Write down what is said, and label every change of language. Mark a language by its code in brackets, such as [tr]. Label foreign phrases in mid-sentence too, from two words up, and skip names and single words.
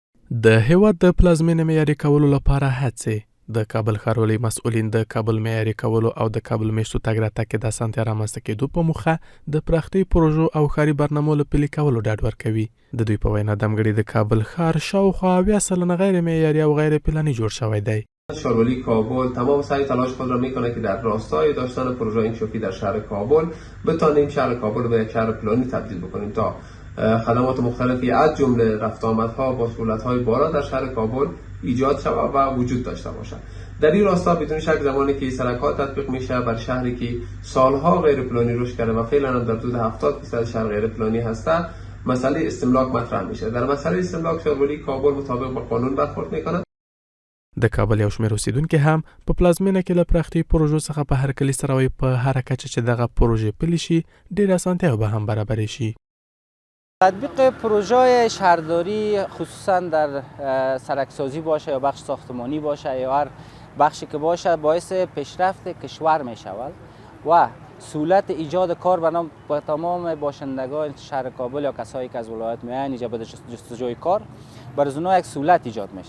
[ps] د هیواد د پلازمینې معیاري کولو لپاره هڅې د کابل ښاروالۍ مسؤلین د کابل معیاري کولو او د کابل میشتو تګ راتګ کې د اسانتیا رامنځته کېدو په موخه د پراختیايي پروژو او ښاري برنامو له پلي کولو ډاډ ورکوي. د دوی په وینا دمګړي د کابل ښار شاوخوا 80% غیر معیاري او غیر پلاني جوړ شوی دی. [fa] ښاروالۍ کابل تمام سعی تلاش خود را میکنه که در راستای داشتن پروژه انکشافی در شهر کابل بتانیم شهر کابل به یک شهر پلانی تبدیل بکنیم تا خدمات مختلفی از جمله رفت آمدها با سهولت‌های بالا در شهر کابل ایجاد شود و وجود داشته باشد. در این راستا بدون شک زمانی که سرکات تطبیق میشه بر شهری که سالها غیر پلانی رشد کرده و فعلا هم در حدود 70% شهر غیر پلانی هسته، مسئله استملاک مطرح میشه. در مسئله استملاک ښاروالۍ کابل مطابق با قانون برخورد میکنه. [ps] د کابل یو شمېر اوسیدونکي هم په پلازمینه کې له پراختیايي پروژو څخه په هر کلي سره په هر کچه چې دغه پروژې پلي شي ډېر اسانتیا به هم برابر شي. [fa] تطبیق پروژه شهرداری خصوصا در سرکسازی باشه یا بخش ساختمانی باشه یا هر بخشی که باشه باعث پیشرفت کشور می شود و سهولت ایجاد کار به تمام باشندگان شهر کابل یا کسایی که از ولایت میان اینجا به جستجوی کار برای اونها یک سهولت ایجاد میشه.